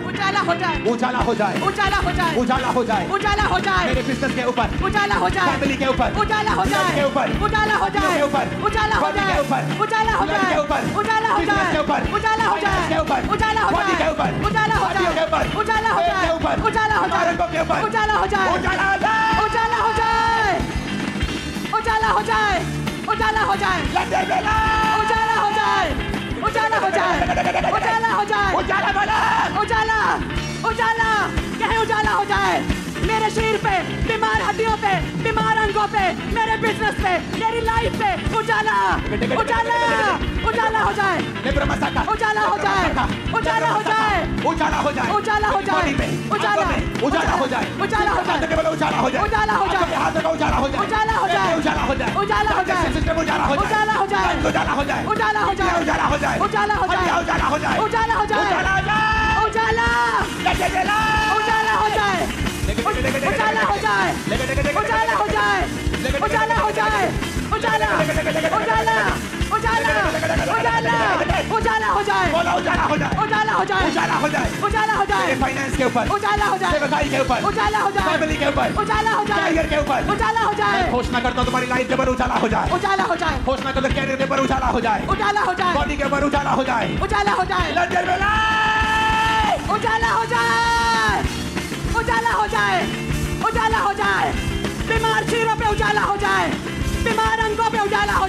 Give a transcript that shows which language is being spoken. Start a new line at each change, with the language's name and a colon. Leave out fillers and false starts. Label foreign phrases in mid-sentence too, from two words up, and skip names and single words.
Hindi: उजाला हो जाए उजाला हो जाए, उजाला हो जाए उजाला हो जाए, उजाला हो जाए मेरे बिजनेस के ऊपर, उजाला हो जाए फैमिली के ऊपर, उजाला हो जाए के ऊपर, उजाला हो जाए के ऊपर, उजाला हो बॉडी जाए के ऊपर, उजाला हो ब्लड जाए के ऊपर, उजाला हो बिजनेस जाए के ऊपर, उजाला हो फाइनेंस जाए के ऊपर, उजाला हो बॉडी जाए के ऊपर, उजाला हो हड्डियों के ऊपर, जाए उजाला हो पेट जाए के ऊपर, उजाला हो जाए औरतों के ऊपर, उजाला हो जाए उजाला हो जाए, उजाला हो जाए उजाला हो जाए उजाला हो जाए लड्डे बेला, उजाला हो जाए उजाला हो जाए उजाला हो जाए उजाला बोला, उजाला उजाला कहे उजाला हो जाए मेरे शरीर पे, बीमार हड्डियों पे, बीमार अंगों पे, मेरे बिजनेस पे, मेरी लाइफ पे उजाला उजाला उजाला हो जाए नेब्रमसाका, उजाला हो जाए उजाला हो जाए उजाला हो जाए, उजाला हो जाए बॉडी में, उजाला आंखों में, उजाला हो जाए, उजाला हो जाए हाथों के बल उजाला हो जाए, उजाला हो जाए, हाथों का उजाला हो जाए, उजाला हो जाए, उजाला हो जाए, उजाला हो जाए, सिस्टम उजाला हो जाए, उजाला हो जाए, उजाला हो जाए, उजाला हो जाए, उजाला हो जाए, उजाला हो जाए, उजाला हो जाए, उजाला हो जाए, उजाला हो जाए, उजाला लड्डे बेला, उजाला हो जाए उजाला हो जाए उजाला हो जाए उजाला हो जाए उजाला उजाला उजाला उजाला उजाला हो जाए बोला उजाला हो जाए, उजाला हो जाए उजाला हो जाए, उजाला हो जाए मेरे फाइनेंस के ऊपर, उजाला हो जाए सेवकाई के ऊपर, उजाला हो जाए फैमिली के ऊपर, उजाला हो जाए कैरियर के ऊपर, उजाला हो जाए मैं घोषणा करता हूँ तुम्हारी लाइफ के ऊपर उजाला हो जाए, उजाला हो जाए घोषणा करता कैरियर के ऊपर उजाला हो जाए, उजाला हो जाए बॉडी के ऊपर उजाला हो जाए, उजाला हो जाए लड्डे बेला, उजाला हो जाए उजाला हो जाए उजाला हो जाए बीमार चीरों पे उजाला हो जाए, बीमार अंगों पे उजाला हो